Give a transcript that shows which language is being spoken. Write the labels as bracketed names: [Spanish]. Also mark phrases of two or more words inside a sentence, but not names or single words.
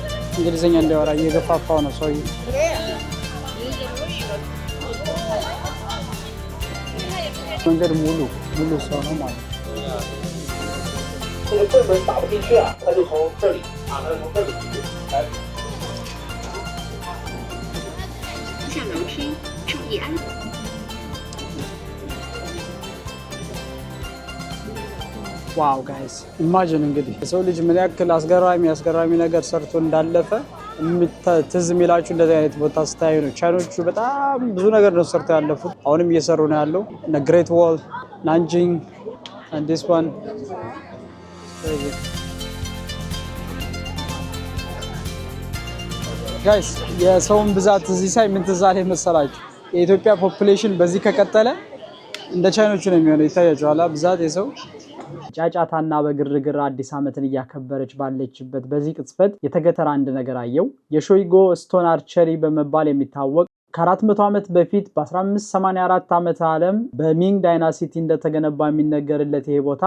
[Amharic] እንግሊዝኛ እንዲያወራ እየገፋፋው ነው ሰውዬው። መንገድ ሙሉ ሰው ነው ማለት ነው። [Chinese] 这个棍门打不进去啊，他就从这里啊，他就从这里来。下楼梯，注意安全。 [English] wow guys imagine [Amharic] እንግዲህ የሰው ልጅ ምን ያክል አስገራሚ ነገር ሰርቶ እንዳለፈ ትዝ የሚላችሁ እንደዚህ አይነት ቦታ ስታዩ ነው። ቻይኖቹ በጣም ብዙ ነገር ነው ሰርተው ያለፉት፣ አሁንም እየሰሩ ነው ያለው። እነ ግሬት ዋል፣ ናንጂንግ [English] and this one guys [Amharic] የሰውን ብዛት እዚህ ሳይ ምን ትዝ አለኝ መሰላችሁ? የኢትዮጵያ ፖፑሌሽን በዚህ ከቀጠለ እንደ ቻይኖቹ ነው የሚሆነው። ይታያችኋል ብዛት የሰው ጫጫታና በግርግር አዲስ ዓመትን እያከበረች ባለችበት በዚህ ቅጽበት የተገተረ አንድ ነገር አየው። የሾይጎ ስቶን አርቸሪ በመባል የሚታወቅ ከ400 ዓመት በፊት በ1584 ዓመተ ዓለም በሚንግ ዳይናሲቲ እንደተገነባ የሚነገርለት ይሄ ቦታ